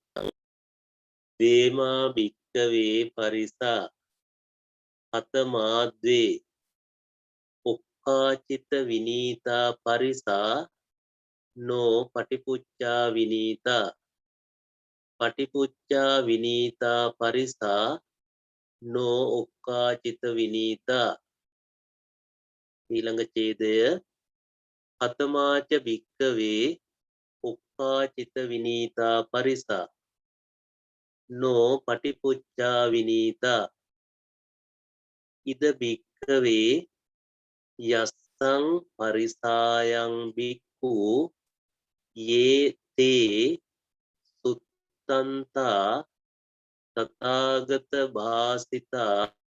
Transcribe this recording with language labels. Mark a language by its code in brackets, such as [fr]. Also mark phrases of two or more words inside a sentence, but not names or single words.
[pi] දේමා භික්ඛවේ පරිසා අතමාද්වේ ඔක්කාචිත විනීතා පරිසා නෝ පටිපුච්චා විනීතා පටිපුච්චා විනීතා පරිසා නෝ ඔක්කාචිත විනීතා. [si] ඊළඟ ඡේදය [pi] අතමාච භික්ඛවේ ඔක්කාචිත විනීතා පරිසා නෝ පටිපුච්චා විනීතා. ඉද භික්ඛවේ යස්සං පරිසායං භික්ඛු යේ තේ සුත්තන්තා තථාගත භාසිතා